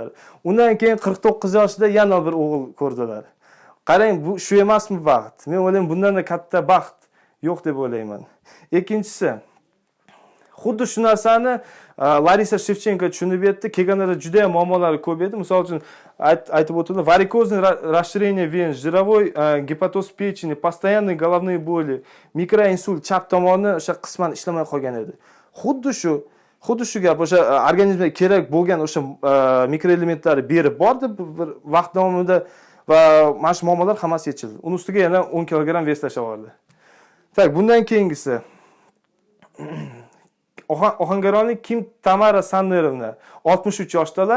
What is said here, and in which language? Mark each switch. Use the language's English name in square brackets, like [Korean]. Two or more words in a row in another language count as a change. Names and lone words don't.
[Uzbek] Undan keyin 49 yoshda yana bir o'g'il ko'rdilar. Qarang, bu shu emasmi baxt? Men o'ylayman, bundan da katta baxt yo'q deb o'ylayman. Ikkinchisi, xuddi shu narsani Larisa Shevchenko tushunib yetdi. Kelganlarda juda ham muammolari ko'p edi. Misol uchun aytib o'tdi, [Russian] varikozный расширение вен, жировой гепатоз печени, постоянные головные боли, [Uzbek] mikroinsult chap tomoni o'sha qisman ishlamay qolgan edi. Xuddi shu gap o'sha organizmga kerak bo'lgan o'sha mikroelementlarni berib bordi bir vaqt davomida va mana shu muammolar hammasi yechildi. Uning ustiga yana 10 kilogramm vес tashlavordi. Tak, bundan keyingisi Ohangaronlik Kim Tamara Sannerovna, 63 yoshdalar.